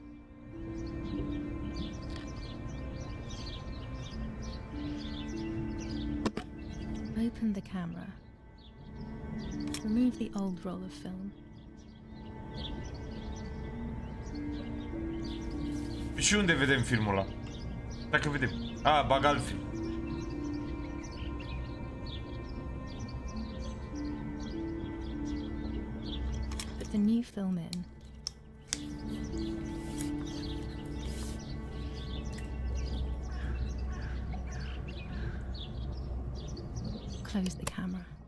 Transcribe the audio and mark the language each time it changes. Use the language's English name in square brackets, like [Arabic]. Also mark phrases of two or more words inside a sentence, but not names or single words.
[English] Open the camera. Remove the old roll of film. [Romanian] Și unde vedem filmul ăla? Dacă vedem. A, bag alt film. [English] Put the new film in. Close the camera.